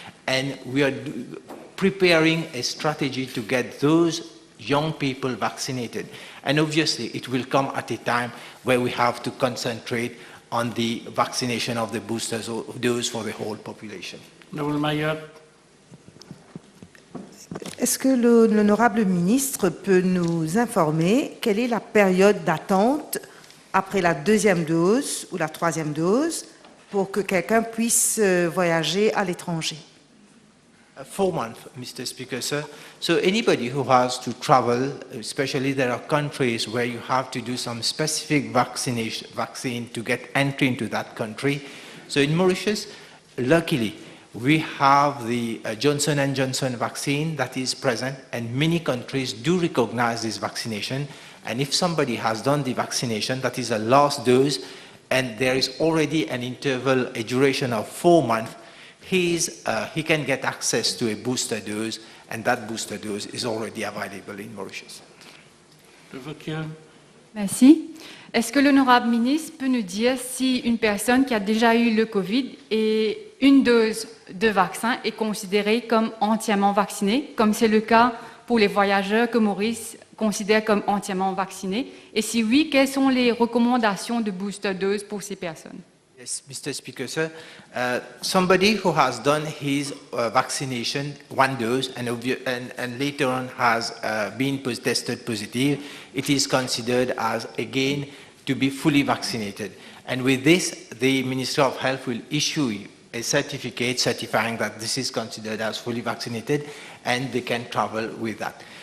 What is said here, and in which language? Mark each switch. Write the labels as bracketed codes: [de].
[en] And we are preparing a strategy to get those young people vaccinated. And obviously it will come at a time where we have to concentrate on the vaccination of the boosters or dose for the whole population. [fr] Est-ce que l'honorable ministre peut nous informer quelle est la période d'attente après la deuxième dose ou la troisième dose pour que quelqu'un puisse voyager à l'étranger? [en] 4 months, Mr. Speaker, sir. So anybody who has to travel, especially there are countries where you have to do some specific vaccine to get entry into that country. So in Mauritius, luckily, we have the Johnson & Johnson vaccine that is present, and many countries do recognize this vaccination. And if somebody has done the vaccination, that is a last dose, and there is already an interval, a duration of 4 months, he can get access to a booster dose, and that booster dose is already available in Mauritius. [fr] Merci. Est-ce que l'honorable ministre peut nous dire si une personne qui a déjà eu le Covid et une dose de vaccin est considérée comme entièrement vaccinée, comme c'est le cas pour les voyageurs que Maurice considère comme entièrement vaccinés? Et si oui, quelles sont les recommandations de booster dose pour ces personnes? [en] Yes, Mr. Speaker, sir. Somebody who has done his vaccination, 1 dose, and later on has been tested positive, it is considered as, again, to be fully vaccinated. And with this, the Ministry of Health will issue a certificate certifying that this is considered as fully vaccinated, and they can travel with that.